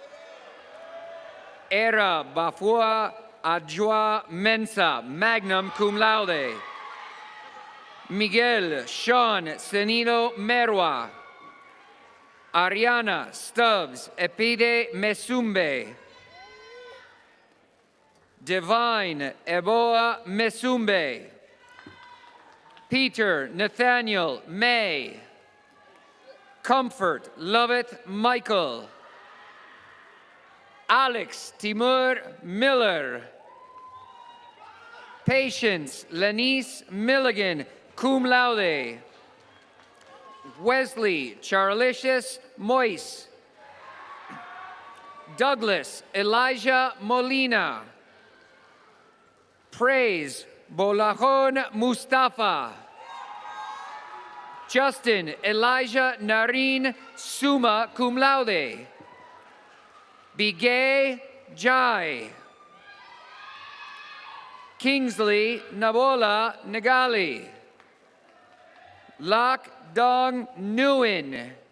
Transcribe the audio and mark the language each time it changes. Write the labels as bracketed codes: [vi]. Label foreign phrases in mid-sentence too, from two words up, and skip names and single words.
[en] Era Bafua Adjoa Mensa, [la] magna cum laude. [en] Miguel Sean Senido Merwa. Ariana Stubbs Epide Mesumbe. Divine Eboa Mesumbe. Peter Nathaniel May. Comfort Lovett Michael. Alex Timur Miller. Patience Lenice Milligan, [la] cum laude. [en] Wesley Charlicious Moise. Douglas Elijah Molina. Praise Bolajon Mustafa. Justin Elijah Nareen [la] summa cum laude. [en] Bigay Jai. Kingsley Nabola Nagali. Lak Dong Nguyen.